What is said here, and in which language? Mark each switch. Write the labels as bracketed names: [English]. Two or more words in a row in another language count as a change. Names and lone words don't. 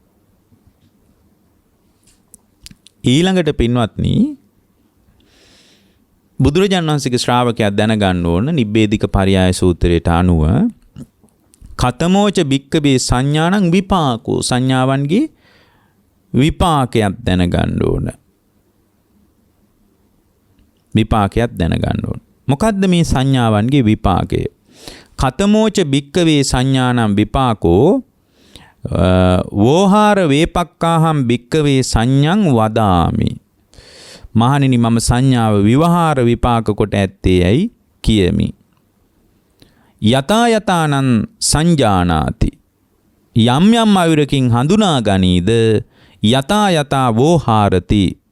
[Sinhala] ඊළඟට පින්වත්නි බුදුරජාණන් වහන්සේගේ ශ්‍රාවකයා දැනගන්න ඕන නිබ්බේධික පරියාය සූත්‍රයට අනුව [Pali] කතමෝච භික්කවේ සංඥානං විපාකෝ. [Sinhala] සංඥාවන්ගේ විපාකයක් දැනගන්න ඕන. විපාකයක් දැනගන්න ඕන. මොකද්ද මේ සංඥාවන්ගේ විපාකය? [Pali] කතමෝච භික්කවේ සංඥානම් විපාකෝ වෝහාර වේපක්කාහම් භික්කවේ සංඥං වදාමි. [Sinhala] මහණෙනි මම සංඥාව විවහාර විපාක කොට ඇත්තේ යයි කියමි. [Pali] යතා යතානං සංජානාති. [Sinhala] යම් යම් අයුරකින් හඳුනා ගනීද [Pali] යතා යතා වෝහාරති.